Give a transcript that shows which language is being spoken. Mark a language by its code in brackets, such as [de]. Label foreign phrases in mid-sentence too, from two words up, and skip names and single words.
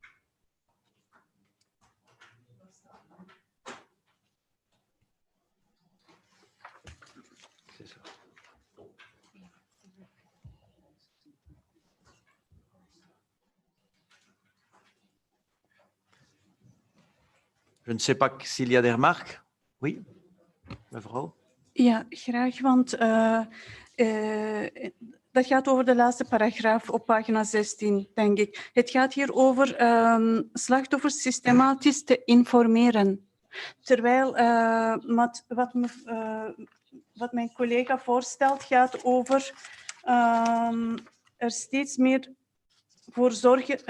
[fr] C'est ça. Je ne sais pas s'il y a des remarques. Oui, [nl] mevrouw. Ja, graag, want dat gaat over de laatste paragraaf op pagina 16, denk ik. Het gaat hier over slachtoffers systematisch te informeren. Terwijl wat mijn collega voorstelt gaat over er steeds meer voor zorgen...